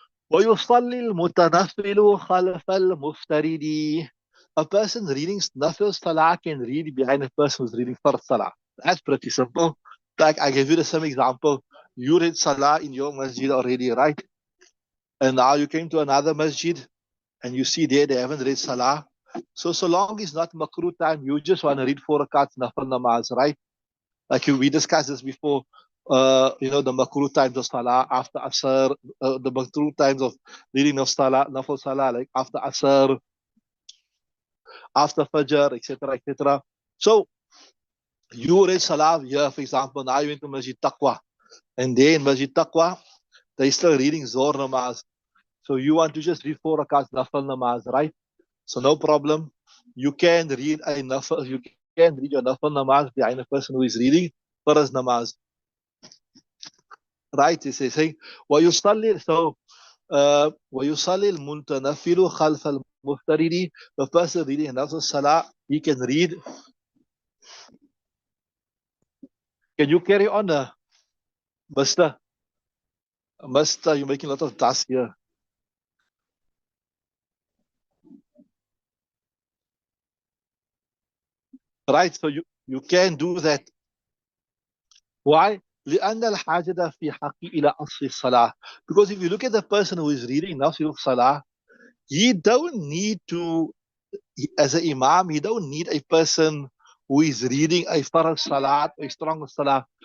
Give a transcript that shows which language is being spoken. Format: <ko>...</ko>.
<ar>ويصلي المتنفل خلف المفترض.</ar> <en>A person reading nafil salah can read behind a person who's reading fard salah. That's pretty simple. Like I gave you the same example. You read salah in your masjid already, right? And now you came to another masjid and you see there they haven't read salah. So long it's not makruh time, you just want to read 4 rakats nafil namaz, right? Like we discussed this before. The makruh times of salah after asr, the makruh times of reading of salah, nafil salah, like after asr, after fajr, etc., etc. So you read salah here, for example, now you went to Masjid Taqwa, and there in Masjid Taqwa, they still reading Zohr namaz. So you want to just read 4 rakats nafil namaz, right? So no problem. You can read a nafil, you can read your nafil namaz behind a person who is reading Farz namaz. Right? It's saying,</en> <ar>ويصلي, so ويصلي المتنفل خلف المفترض.</ar> <en>The person reading nafil salah, he can read. Can you carry on, Mister? Mister, you're making a lot of tasks here. Right? So you can do that. Why?</en> <ar>لأن الحاجة في حق إلى أصل الصلاة.</ar> <en>Because if you look at the person who is reading nafil salah, he don't need to, as an imam, he don't need a person who is reading a farad salat, a strong salah.</en>